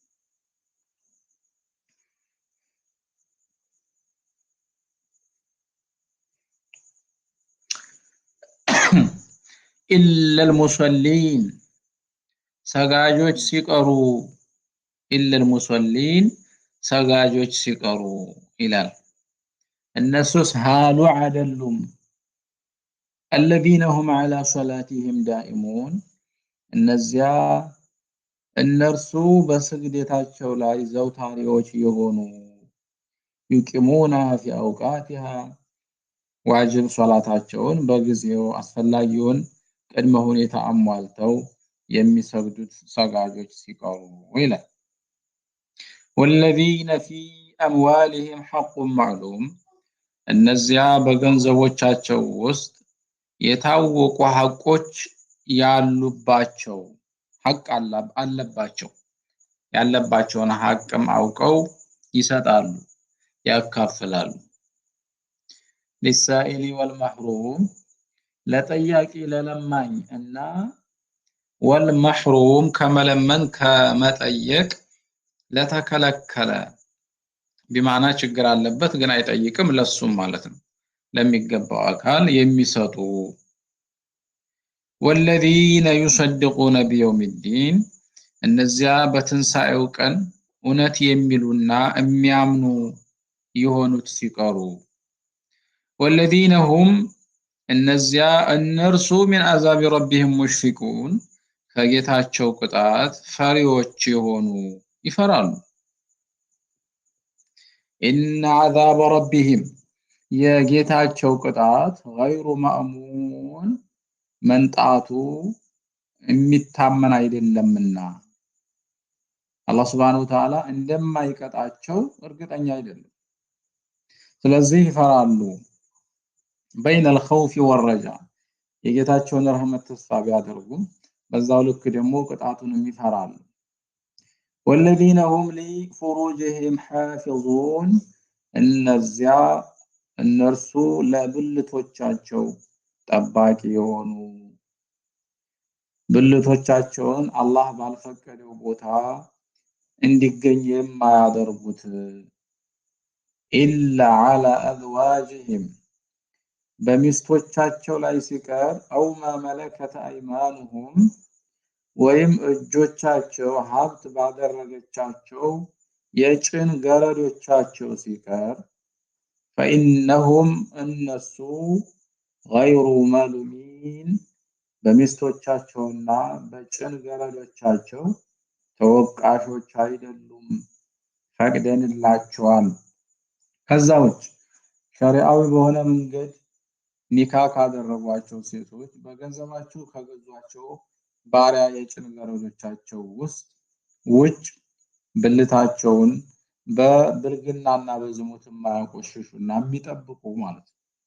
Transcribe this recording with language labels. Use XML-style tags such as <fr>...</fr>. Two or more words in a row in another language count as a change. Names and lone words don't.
<ar>إلا المصلين</ar> <am>ሰጋጆች ሲቀሩ</am> <ar>إلا المصلين</ar> <am>ሰጋጆች ሲቀሩ ይላል። እነሱስ ሀሉ አይደሉም። الذين</am> <ar>هم على صلاتهم دائمون</ar> <am>እነዚያ እነርሱ በስግደታቸው ላይ ዘውታሪዎች የሆኑ</am> <ar>يقيمونها في أوقاتها</ar> <am>ዋጅብ ሶላታቸውን በጊዜው አስፈላጊውን ቅድመ ሁኔታ አሟልተው የሚሰግዱት ሰጋጆች ሲቀሩ ይላል።</am> <ar>والذين في أموالهم حق معلوم</ar> <am>እነዚያ በገንዘቦቻቸው ውስጥ የታወቁ ሐቆች ያሉባቸው ሐቅ አለባቸው ያለባቸውን ሐቅም አውቀው ይሰጣሉ ያካፍላሉ።</am> <ar>للسائل والمحروم</ar> <am>ለጠያቂ ለለማኝ እና والمحروم ከመለመን ከመጠየቅ ለተከለከለ بمعنى ችግር አለበት ግን አይጠይቅም ለሱም ማለት ነው ለሚገባው አካል የሚሰጡ</am> <ar>والذين يصدقون بيوم الدين</ar> <am>እነዚያ በትንሳኤው ቀን እውነት የሚሉና የሚያምኑ የሆኑት ሲቀሩ</am> <ar>والذين هم</ar> <am>እነዚያ እነርሱ</am> <ar>من عذاب ربهم مشفقون</ar> <am>ከጌታቸው ቅጣት ፈሪዎች የሆኑ ይፈራሉ</am> <ar>إن عذاب ربهم</ar> <am>የጌታቸው ቅጣት</am> <ar>غير مأمون</ar> <am>መንጣቱ የሚታመን አይደለምና አላህ</am> <ar>سبحانه وتعالى</ar> <am>እንደማይቀጣቸው እርግጠኛ አይደለም ስለዚህ ይፈራሉ</am> <ar>بين الخوف والرجاء</ar> <am>የጌታቸውን ረህመት ተስፋ ቢያደርጉም በዛው ልክ ደግሞ ቅጣቱንም ይፈራሉ</am> <ar>والذين هم لفروجهم حافظون</ar> <am>እነዚያ እነርሱ ለብልቶቻቸው ጠባቂ የሆኑ ብልቶቻቸውን አላህ ባልፈቀደው ቦታ እንዲገኝ የማያደርጉት</am> <ar>إلا على أزواجهم</ar> <am>በሚስቶቻቸው ላይ ሲቀር أو</am> <ar>ما ملكت أيمانهم</ar> <am>ወይም እጆቻቸው ሀብት ባደረገቻቸው የጭን ገረዶቻቸው ሲቀር فإنهم እነሱ</am> <ar>غير ملومين</ar> <am>በሚስቶቻቸውና በጭን ገረዶቻቸው ተወቃሾች አይደሉም ፈቅደንላቸዋል ከዛውጭ ሸሪዓዊ በሆነ መንገድ ኒካ ካደረጓቸው ሴቶች በገንዘባቸው ከገዟቸው ባሪያ የጭን ገረዶቻቸው ውጭ ብልታቸውን በብልግናና በዝሙት ማያቆሽሹና የሚጠብቁ ማለት ነው</am>